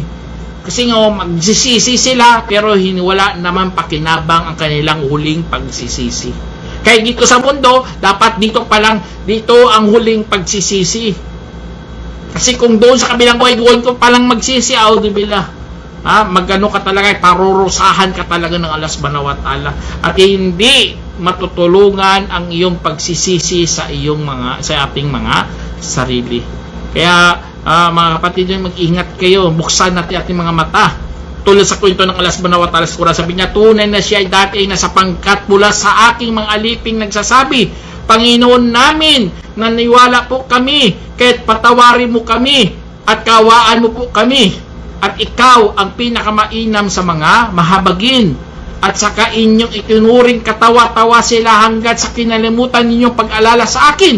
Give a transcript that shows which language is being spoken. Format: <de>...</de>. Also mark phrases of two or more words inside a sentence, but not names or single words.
<tl>Kasi nga magsisisi sila pero wala naman pakinabang ang kanilang huling pagsisisi. Kaya dito sa mundo, dapat dito ang huling pagsisisi. Kasi kung doon sa kabilang buhay, doon ko palang magsisi, audubillah. Magano ka talaga, parurusahan ka talaga ng Allah</tl> <ar>subhanahu wa ta'ala.</ar> <tl>At hindi matutulungan ang iyong pagsisisi sa ating mga sarili. Kaya mga kapatid, mag-ingat kayo, buksan natin ating mga mata. Tulad sa kwento ng Allah</tl> <ar>subhanahu wa ta'ala</ar> <tl>sa Quran, sabi niya, tunay na siya ay dati ay nasa pangkat mula sa aking mga aliping nagsasabi, Panginoon namin, naniwala po kami, kaya't patawarin mo kami at kawaan mo po kami, at ikaw ang pinakamainam sa mga mahabagin, at saka inyong itinuring katawa-tawa sila hanggat sa kinalimutan ninyong pag-alala sa akin.</tl>